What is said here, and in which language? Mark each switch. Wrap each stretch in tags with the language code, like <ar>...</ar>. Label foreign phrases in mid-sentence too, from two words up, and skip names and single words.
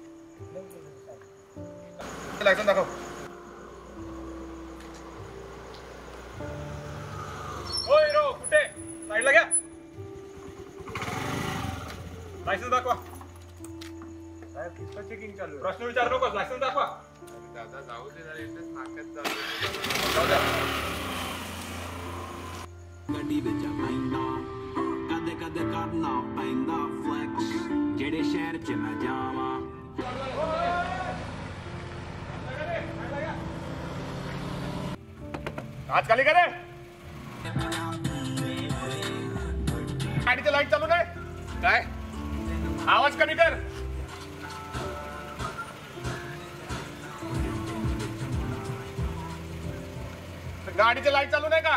<mr>लायसन दाखव. हो हिरो, कुठे? साईडला घ्या. लायसन दाखवा. चेकिंग चालू आहे. प्रश्न विचारू नकोस, लायसन दाखवा. दादा जाऊ दे जरा, इथेच नाक्यात जाऊ जाऊ द्या.</mr> <pa>ਗੱਡੀ ਵਿੱਚ ਪੈਂਦਾ ਕਦੇ ਕਦੇ ਕਰਨਾ ਪੈਂਦਾ ਫਲੈਕਸ ਜਿਹੜੇ ਸ਼ਹਿਰ 'ਚ ਮੈਂ ਜਾਵਾਂ</pa> <hi>आज खाली करे.</hi> <mr>गाडीची लाईट चालू नाही काय? आवाज कमी कर. गाडीची लाईट चालू नाही का?</mr>